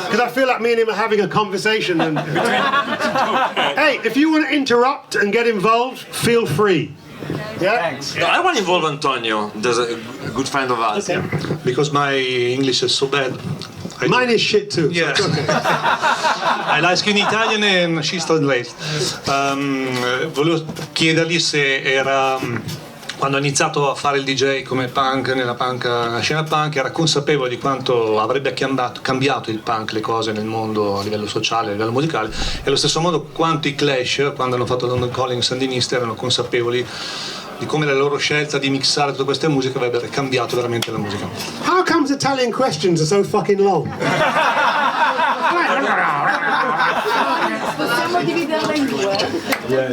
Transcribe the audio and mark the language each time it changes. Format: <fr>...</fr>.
<en>Because I feel like me and him are having a conversation. And hey, if you want to interrupt and get involved, feel free. Yeah? Thanks. No, I want to involve Antonio. There's a good friend of ours. Okay. Because my English is so bad. Mine is shit too. Yeah. So it's okay. I la in Italian and she's Donletts.</en> <it>Volevo chiedergli se era, quando ha iniziato a fare il DJ come punk nella scena punk, era consapevole di quanto avrebbe cambiato il punk le cose nel mondo a livello sociale, a livello musicale, e allo stesso modo quanto i Clash, quando hanno fatto London Calling sandinista, erano consapevoli di come la loro scelta di mixare tutte queste musiche avrebbe cambiato veramente la musica.</it> <en>How comes Italian questions are so fucking long?</en> <it>Possiamo dividerla in due.</it>